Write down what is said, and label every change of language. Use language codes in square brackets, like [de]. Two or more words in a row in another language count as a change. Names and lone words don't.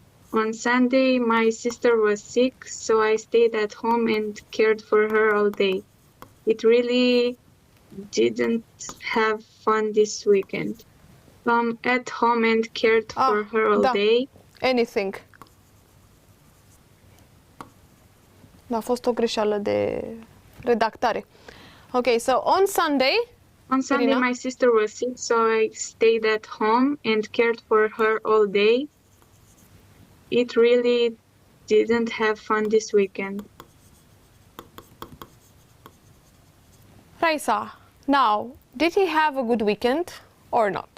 [en] On Sunday, my sister was sick, so I stayed at home and cared for her all day. It really didn't have fun this weekend. At home and cared for her all day. Anything. [ro] A fost o greșeală de redactare. [en] Okay, so on Sunday. On Sunday, my sister was sick, so I stayed at home and cared for her all day. It really didn't have fun this weekend. Raisa, now, did he have a good weekend or not?